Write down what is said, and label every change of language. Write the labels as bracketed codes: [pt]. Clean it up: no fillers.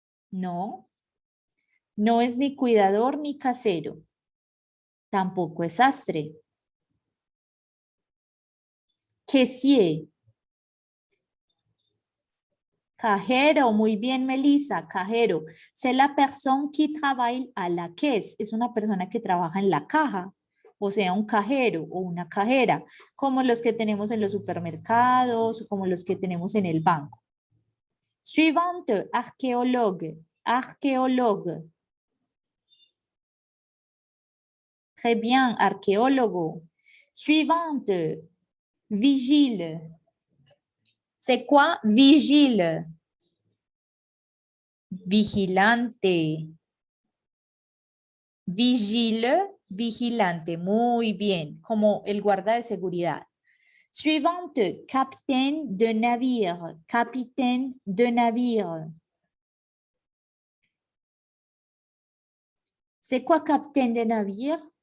[es] No, no es ni cuidador ni casero. Tampoco es sastre. [fr] Caissier. [es] Cajero, muy bien, Melissa, cajero. [fr] C'est la personne qui travaille à la caisse. [es] Es una persona que trabaja en la caja, o sea, un cajero o una cajera, como los que tenemos en los supermercados, como los que tenemos en el banco. [fr] Suivante, archéologue. Archéologue. Très bien, archéologo. Suivante, vigile. C'est quoi vigile? [es] Vigilante. Vigile, vigilante. Muy bien, como el guarda de seguridad. [fr] Suivante, capitaine de navire. Capitaine de navire. C'est quoi capitaine de navire?